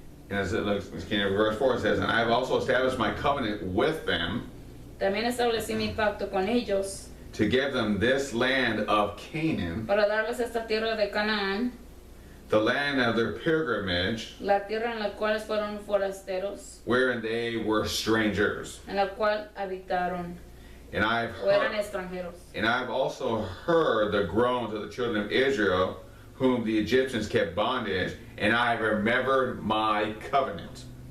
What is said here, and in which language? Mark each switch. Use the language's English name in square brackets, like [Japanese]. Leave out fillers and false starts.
[English] And as it looks, verse 4 it says, and I have also established my covenant with them [Spanish] También establecí mi pacto con ellos [English] to give them this land of Canaan, [Spanish] para darles esta tierra de Canaán, [English] the land of their pilgrimage, [Spanish] la tierra en la cual fueron forasteros, [English] wherein they were strangers. [Spanish] en la cual habitaron [English] And I've [Spanish] o eran [English] heard, [Spanish] extranjeros. [English] and I've also heard the groans of the children of Israel, whom the Egyptians kept bondage, and I have remembered my covenant.